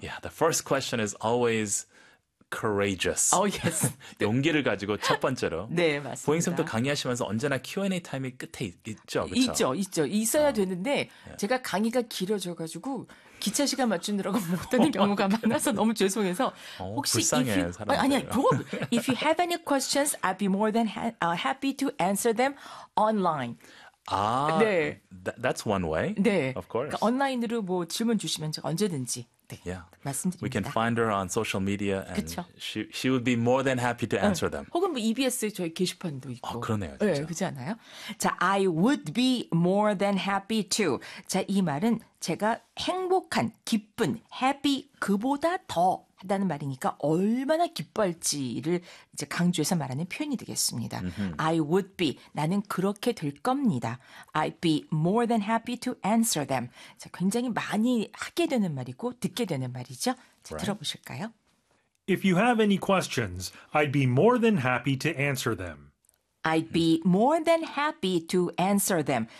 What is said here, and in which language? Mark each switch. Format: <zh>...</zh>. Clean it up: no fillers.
<en>Yeah, the first question is always courageous. Oh yes.</en> <ko>용기를 가지고 첫 번째로. 네, 맞습니다. 보잉쌤도 강의하시면서 언제나 Q&A 타임이 끝에 있죠. 그쵸? 있죠. 있죠. 있어야 되는데 yeah. 제가 강의가 길어져 가지고 기차 시간 맞추느라고 못 듣는 경우가 많아서 너무 죄송해서 혹시 불쌍해,</ko> <en>if you,</en> <ko>아니 그건,</ko> <en>if you have any questions, I'd be more than happy to answer them online. 아, 네. That's one way.</en> <ko>네.</ko> <en>Of course. 그러니까</en> <ko>온라인으로 뭐 질문 주시면 제가 언제든지</ko> <en>Yeah.</en> <ko>말씀드립니다.</ko> <en>We can find her on social media and</en> <ko>그쵸?</ko> <en>she would be more than happy to answer them.</en> <ko>혹은 뭐 EBS 저희 게시판도 있고. 아, 그러네요. 진짜. 네, 그렇지 않아요?</ko> <en>자, I would be more than happy to.</en> <ko>자, 이 말은 제가 행복한, 기쁜, happy 그보다 더 하다는 말이니까 얼마나 기뻐할지를 이제 강조해서 말하는 표현이 되겠습니다. Mm-hmm.</ko> <en>I would be,</en> <ko>나는 그렇게 될 겁니다.</ko> <en>I'd be more than happy to answer them.</en> <ko>자, 굉장히 많이 하게 되는 말이고 듣게 되는 말이죠. 자,</ko> <en>right.</en> <ko>들어보실까요?</ko> <en>If you have any questions, I'd be more than happy to answer them. I'd be more than happy to answer them.</en>